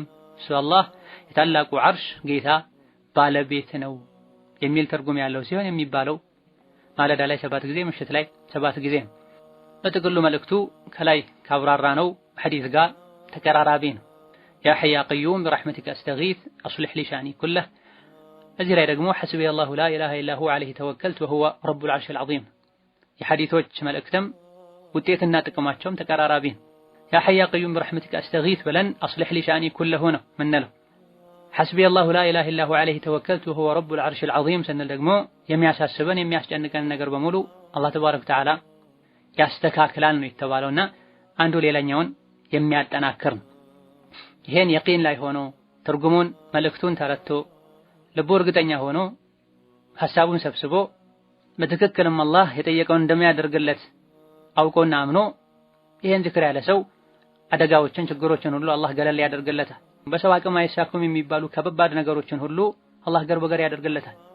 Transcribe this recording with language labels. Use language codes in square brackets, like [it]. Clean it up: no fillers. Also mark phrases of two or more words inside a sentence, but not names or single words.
[am] እሱ አላህ የታላቁ ዐርሽ ጌታ ባለቤት ነው የሚል ትርጉም ያለው ሲሆን የሚባለው ማለዳ ላይ 7 ጊዜ ምሽት ላይ 7 ጊዜ ነው። በጥቅሉ መልእክቱ ከላይ ካብራራ ነው ሐዲስ ጋር ተቀራራቢ ነው። [ar] يا حي يا قيوم برحمتك استغيث اصلح لي شأني كله [am] እዚህ ላይ ደግሞ [ar] حسبي الله لا إله إلا هو عليه توكلت وهو رب العرش العظيم [am] የሐዲሶች መልእክትም ውጤትና ጥቅማቸውም ተቀራራቢ ነው። [ar] يا حي يا قيوم برحمتك استغيث [am] ብለን [ar] اصلح لي شأني كله [am] ነው ምንለው። [ar] حسبي الله لا إله إلا هو عليه توكلت وهو رب العرش العظيم [am] ስንል ደግሞ የሚያሳስበን የሚያስጨንቀን ነገር በሙሉ [ar] الله تبارك وتعالى [am] ያስተካክላል ነው የተባለውና አንዱ ሌላኛውን የሚያጠናክር ነው። ይሄን የቂን ላይ ሆኖ ትርጉሙን መልእክቱን ተረድቶ ልቡ እርግጠኛ ሆኖ ሐሳቡን ሰብስቦ በትክክልም አላህ የጠየቀውን እንደሚያደርግለት አውቆና አምኖ ይሄን ዝክር ያለ ሰው አደጋዎችን ችግሮችን ሁሉ አላህ ገለል ያደርግለታል። በሰው አቅም አይሳኩም የሚባሉ ከባድ ነገሮችን ሁሉ አላህ ገር በገር ያደርግለታል።